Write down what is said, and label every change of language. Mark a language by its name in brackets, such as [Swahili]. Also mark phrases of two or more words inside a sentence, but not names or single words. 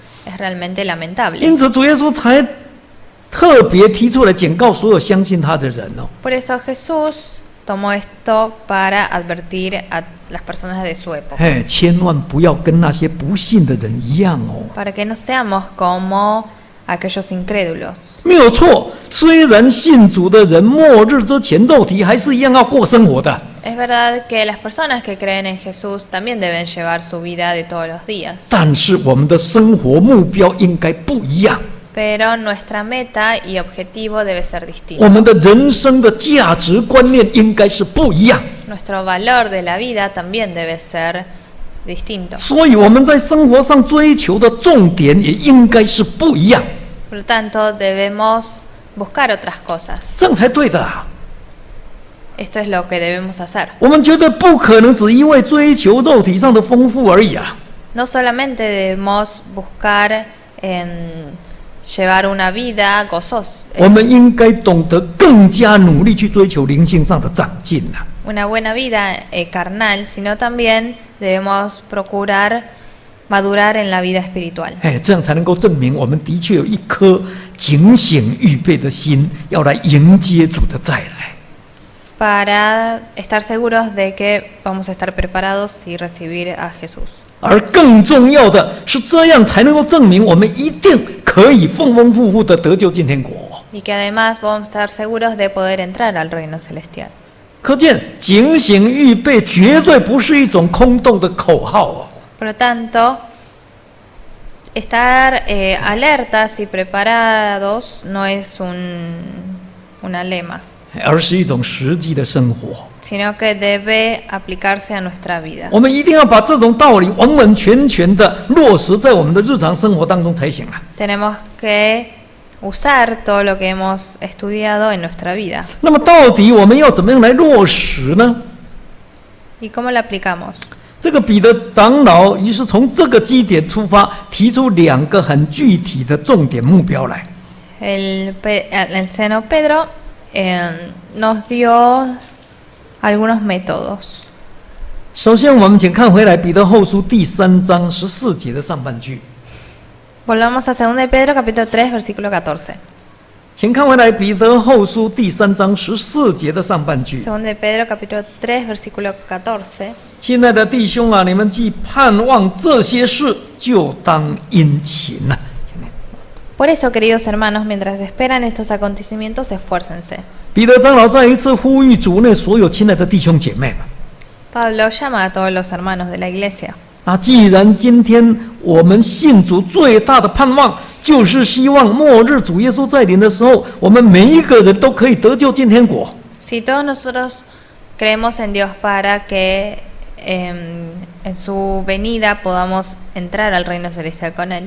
[Spanish] Es realmente lamentable. [Chinese] 因此主耶稣才特别提出来警告所有相信他的人哦。 [Spanish] Por eso Jesús tomó esto para advertir a las personas de su época, [Chinese] 哎，千万不要跟那些不信的人一样哦。 [Spanish] para que no seamos como aquellos incrédulos. [Chinese] 没有错，虽然信主的人末日之前肉体还是一样要过生活的， [Spanish] Es verdad que las personas que creen en Jesús también deben llevar su vida de todos los días, [Chinese] 但是我们的生活目标应该不一样， [Spanish] pero nuestra meta y objetivo debe ser [Chinese] 我 [Spanish] distinto. [Chinese] 们的人生的价值观念应该是不一样。 [Spanish] Nuestro valor de la vida también debe ser distinto. [Chinese] 所以我们在生活上追求的重点也应该是不一样， [Spanish] Por lo tanto, debemos buscar otras cosas. [Chinese] 这样才对的啊。 [Spanish] Esto es lo que debemos hacer. [Chinese] 我们绝对不可能只因为追求肉体上的丰富而已啊。 [Spanish] No solamente debemos buscar llevar una vida gozosa, [Chinese] 我们应该懂得更加努力去追求灵性上的长进啊。 [Spanish] una buena vida carnal, sino también debemos procurar madurar en la vida espiritual. [Chinese] 哎，这样才能够证明我们的确有一颗警醒预备的心，要来迎接主的再来。 [Spanish] Para estar seguros de que vamos a estar preparados y recibir a Jesús. [Chinese] 而更重要的是，这样才能够证明我们一定可以丰丰富富的得救进天国。 [Spanish] Y que además vamos a estar seguros de poder entrar al reino celestial. [Chinese] 可见，警醒预备绝对不是一种空洞的口号哦。 [Spanish] Por lo tanto, estar alertas y preparados no es una lema, [Chinese] 而是一种实际的生活。 [Spanish] sino que debe aplicarse a nuestra vida. [Chinese] 我们一定要把这种道理完完全全的落实在我们的日常生活当中才行啊。 [Spanish] Tenemos que usar todo lo que hemos estudiado en nuestra vida. [Chinese] 那么，到底我们要怎么样来落实呢？ [Spanish] ¿Y cómo lo aplicamos? [Chinese] 这个彼得长老于是从这个基点出发，提出两个很具体的重点目标来。 [Spanish] El anciano Pedro nos dio algunos métodos. [Chinese] 首先，我们请看回来彼得后书第3章14节的上半句。 [Spanish] Volvamos a 2 de Pedro capítulo 3 versículo 14. [Chinese] 请看回来彼得后书第3章14节的上半句。 [Spanish] Segunda de Pedro capítulo 3 versículo 14. [Chinese] 亲爱的弟兄啊，你们既盼望这些事，就当殷勤啊。 [Spanish] Por eso, queridos hermanos, mientras esperan estos acontecimientos, esfuércense. [Chinese] 彼得长老再一次呼吁主内所有亲爱的弟兄姐妹们。 [Spanish] Pablo llama a todos los hermanos de la iglesia. [Chinese] 既然今天我们信主最大的盼望，就是希望末日主耶稣再临的时候，我们每一个人都可以得救进天国。 [Spanish] Si todos nosotros creemos en Dios para que en su venida podamos entrar al reino celestial con Él,